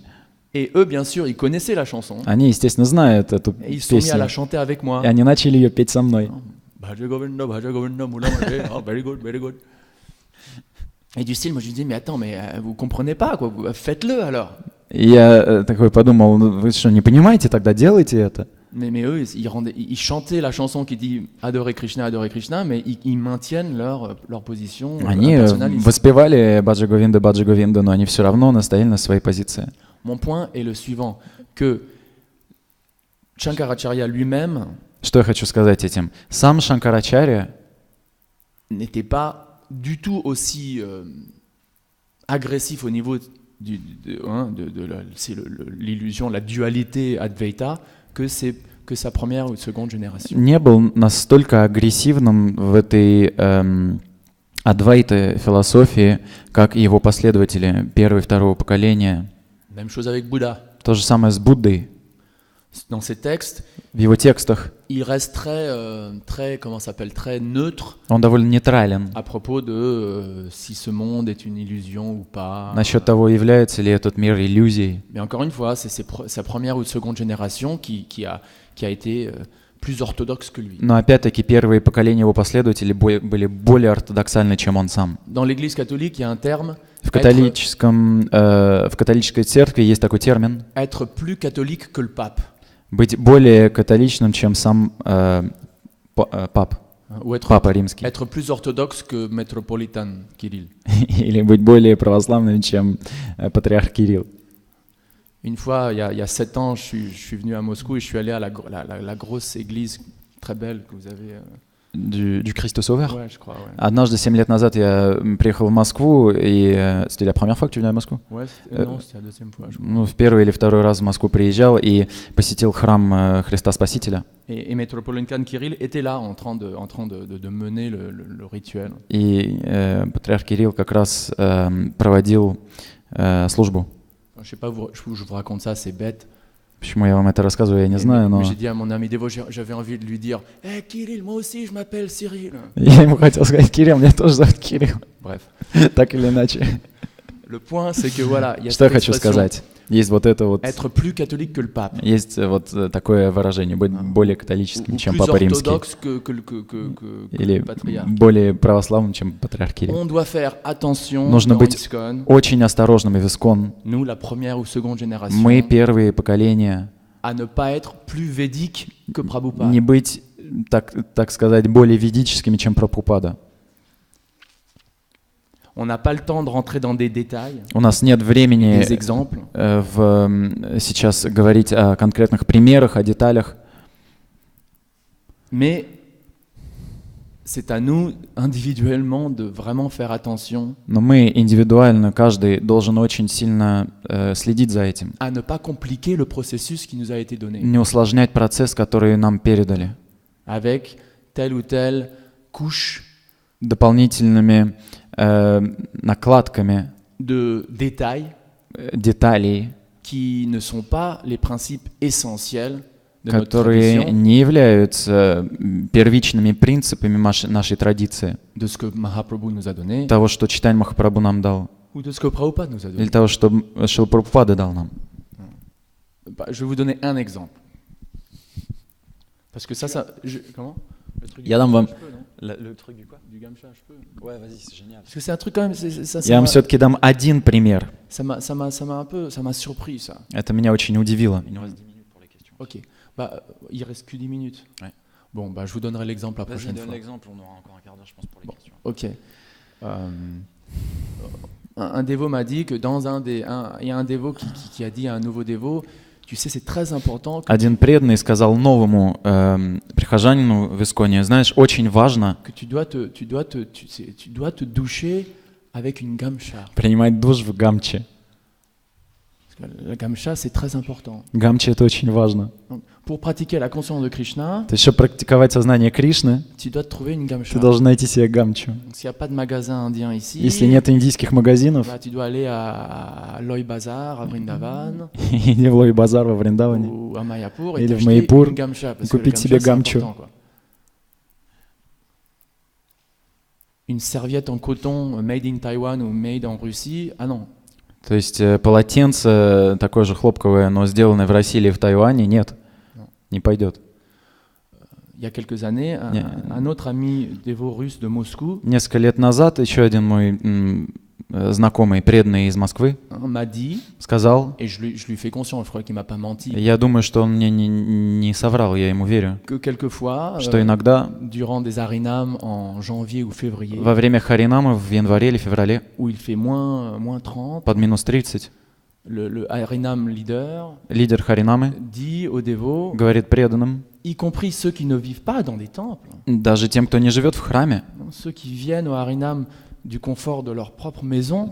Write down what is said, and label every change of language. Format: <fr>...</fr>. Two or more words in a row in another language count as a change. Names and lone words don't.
<fr>Et eux, bien sûr, ils connaissaient la chanson.</fr> <ru>Они, естественно, знают эту</ru> <fr>Et ils se sont mis à</fr> <ru>песню.</ru> <fr>la chanter avec moi.</fr> <ru>И они начали ее петь со мной.</ru> <sa>Bhaja Govinda, Muramate.</sa> <en>Oh, very good, very good.</en> <fr>Et du style, moi je lui dis, mais attends, mais vous comprenez pas, quoi. Faites-le alors.</fr> <ru>И я такой подумал, ну, вы что, не понимаете, тогда делайте это.</ru> <fr>Mais eux, ils chantaient la chanson qui dit adorer Krishna, mais ils maintiennent leur position</fr> <ru>Они</ru> <fr>personnaliste.</fr> <ru>воспевали Баджа Говинда, но они все равно настояли на своей позиции.</ru> <fr>Mon point est le suivant, que Shankaracharya lui-même</fr> <ru>Что я хочу сказать этим? Сам Шанкарачарья</ru> <fr>n'était pas du tout aussi agressif au niveau c'est l'illusion, la dualité Advaita, que sa première ou seconde génération.</fr> <ru>не был настолько агрессивным в этой адвайта философии, как и его последователи первого и второго поколения.</ru> <fr>Même chose avec Bouddha.</fr> <ru>То же самое с Буддой.</ru> <fr>Dans ses textes,</fr> <ru>В его текстах</ru> <fr>il reste très neutre</fr> <ru>он довольно нейтрален</ru> <fr>à propos de si ce monde est une illusion ou pas.</fr> <ru>насчет того, является ли этот мир иллюзией.</ru> <fr>Mais encore une fois, c'est sa première ou seconde génération qui a été plus orthodoxe que lui.</fr> <ru>Но опять-таки первые поколения его последователей были более ортодоксальны, чем он сам.</ru> <fr>Dans l'Église catholique, il y a un terme.</fr> <ru>В католической церкви есть такой термин</ru> <fr>Être plus catholique que le pape.</fr> <ru>быть более католичным, чем сам папа римский.</ru> <fr>Être plus orthodoxe que métropolitain Kirill.</fr> <ru>Или быть более православным, чем патриарх Кирилл.</ru> <fr>Une fois, il y a 7 ans, je suis venu à Moscou et je suis allé à la grosse église très belle que vous avez. Du Christ Sauveur. Ouais, je crois, ouais.</fr> <ru>Однажды, 7 лет назад, я приехал в Москву, и</ru> <fr>c'était la première fois que tu venais à Moscou? Ouais, non, c'était la deuxième fois, je crois.</fr> <ru>Ну, в первый или второй раз в Москву приезжал и посетил храм Христа Спасителя.</ru> <fr>Et métropolitain Kirill était là, en train de mener le rituel.</fr> <ru>И патриарх Кирилл как раз проводил службу.</ru> <fr>Je sais pas, je vous raconte ça, c'est bête.</fr> <ru>Почему я вам это рассказываю, я не знаю, но...</ru> <fr>J'ai dit à mon ami Devo, j'avais envie de lui dire « Hey Kirill, moi aussi je m'appelle Cyril !»</fr> <ru>Я ему хотел сказать, Кирилл, меня тоже зовут Кирилл.</ru> <fr>Bref.</fr> <ru>Так или иначе.</ru> <fr>Le point, c'est que voilà, il y a</fr> <ru>Что я</ru> <fr>cette</fr> <ru>хочу</ru> <fr>expression</fr> <ru>сказать? Есть вот это вот,</ru> <fr>être plus catholique que le pape,</fr> <ru>есть вот такое выражение, быть более католическим,</ru> <fr>ou</fr> <ru>чем</ru> <fr>plus</fr> <ru>Папа Римский,</ru> <fr>orthodoxe que</fr> <ru>или</ru> <fr>le patriarche.</fr> <ru>более православным, чем Патриарх Кирилл.</ru> <fr>On doit faire attention</fr> <ru>Нужно</ru> <fr>dans</fr> <ru>быть ISKCON, очень осторожными в Искон.</ru> <fr>nous, la première ou seconde génération,</fr> <ru>Мы первые поколения,</ru> <fr>à ne pas être plus védique que Prabhupada.</fr> <ru>не быть, так сказать, более ведическими, чем Прабхупада.</ru> <fr>On n'a pas le temps de rentrer dans des détails,</fr> <ru>У нас нет времени</ru> <fr>des exemples,</fr> <ru>сейчас говорить о конкретных примерах, о деталях,</ru> <fr>mais c'est à nous individuellement de vraiment faire attention</fr> <ru>но мы индивидуально, каждый должен очень сильно следить за этим,</ru> <fr>à ne pas compliquer le processus qui nous a été donné</fr> <ru>не усложнять процесс, который нам передали,</ru> <fr>avec telle ou telle couche</fr> <ru>дополнительными накладками</ru> <fr>de détails</fr> <ru>деталей,</ru> <fr>qui ne sont pas les principes essentiels de notre</fr> <ru>которые</ru> <fr>tradition,</fr> <ru>не являются первичными принципами нашей традиции,</ru> <fr>de ce que Mahaprabhu nous a donné,</fr> <ru>того, что Чайтанья Махапрабху нам дал,</ru> <fr>ou de ce que Prabhupada nous a donné.</fr> <ru>или того, что Шрила Прабхупада дал нам.</ru> <fr>Bah, je vais vous donner un exemple. Parce que comment Le truc du</fr> <ru>Я дам gamcha, вам</ru> <fr>je peux, non le truc du quoi? Du gamcha, je peux. Ouais, vas-y, c'est génial. Parce que c'est un truc quand même,</fr> <ru>Я вам все-таки дам один пример.</ru> <fr>ça m'a surpris ça.</fr> <ru>Это меня очень удивило.</ru> <fr>Ok, bah il reste que 10 minutes. Ouais. Bon, bah je vous donnerai l'exemple la Vas-y, prochaine donne fois. l'exemple, on aura encore un quart d'heure, je pense, pour les questions. Ok. Un dévot m'a dit que il y a un dévot qui a dit à un nouveau dévot, tu sais, c'est très important</fr> <ru>Один преданный сказал новому прихожанину в Исконе, знаешь, очень важно</ru> <fr>que tu dois te doucher avec une gamcha.</fr> <ru>принимать душ в гамче.</ru> <fr>Parce que la gamcha, c'est très important.</fr> <ru>Гамче — это очень важно.</ru> <fr>Donc, pour pratiquer la conscience de Krishna,</fr> <ru>То есть, чтобы практиковать сознание Кришны,</ru> <fr>tu dois te trouver une gamcha.</fr> <ru>ты должен найти себе гамчу.</ru> <fr>Donc, s'il n'y a pas de magasin indien ici,</fr> <ru>Если нет индийских магазинов,</ru> <fr>bah, tu dois aller à Loy Bazar, à Vrindavan,</fr> <ru>иди в Лой-базар во Вриндаване.</ru> <fr>ou à Mayapur, et</fr> <ru>Или в</ru> <fr>t'acheter</fr> <ru>Майяпур,</ru> <fr>une gamcha. Parce</fr> <ru>купить que le себе</ru> <fr>gamcha, c'est</fr> <ru>гамчу.</ru> <fr>important, quoi. Une serviette en coton</fr> <en>made in Taiwan</en> <fr>ou made en Russie, ah non.</fr> <ru>То есть полотенце такое же хлопковое, но сделанное в России или в Тайване, нет, не пойдет.</ru> <fr>Il y a quelques années, un autre ami dévot russe de Moscou</fr> <ru>Несколько лет назад еще один мой знакомый, преданный из Москвы,</ru> <fr>m'a dit,</fr> <ru>сказал,</ru> <fr>et je lui fais conscience, je crois qu'il m'a pas menti,</fr> <ru>я думаю, что он мне не соврал, я ему верю,</ru> <fr>que quelquefois,</fr> <ru>что иногда</ru> <fr>durant des harinams en janvier ou février,</fr> <ru>во время харинамов в январе или феврале</ru> <fr>où il fait moins 30,</fr> <ru>под минус 30</ru> <fr>le harinam leader</fr> <ru>лидер харинамы</ru> <fr>dit aux dévots,</fr> <ru>говорит преданным,</ru> <fr>y compris ceux qui ne vivent pas dans des temples,</fr> <ru>даже тем, кто не живет в храме,</ru> <fr>ceux qui viennent au harinam du confort de leur propre maison,</fr>